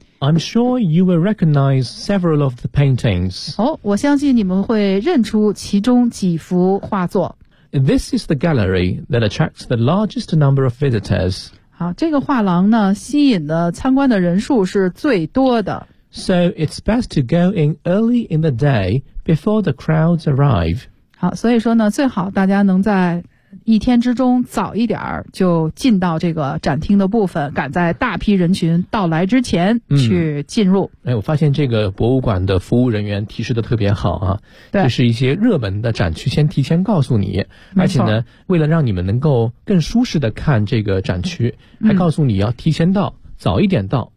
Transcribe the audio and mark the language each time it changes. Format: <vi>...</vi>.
<en>I'm sure you will recognize several of the paintings.</en> <zh>哦，我相信你们会认出其中几幅画作。</zh> <en>This is the gallery that attracts the largest number of visitors.</en> <zh>好，这个画廊呢，吸引的参观的人数是最多的。</zh> <en>So it's best to go in early in the day before the crowds arrive.</en> <zh>好，所以说呢，最好大家能在一天之中早一点儿就进到这个展厅的部分，赶在大批人群到来之前去进入。我发现这个博物馆的服务人员提示的特别好啊，对，就是一些热门的展区先提前告诉你，而且呢，为了让你们能够更舒适的看这个展区，还告诉你要提前到，早一点到，</zh>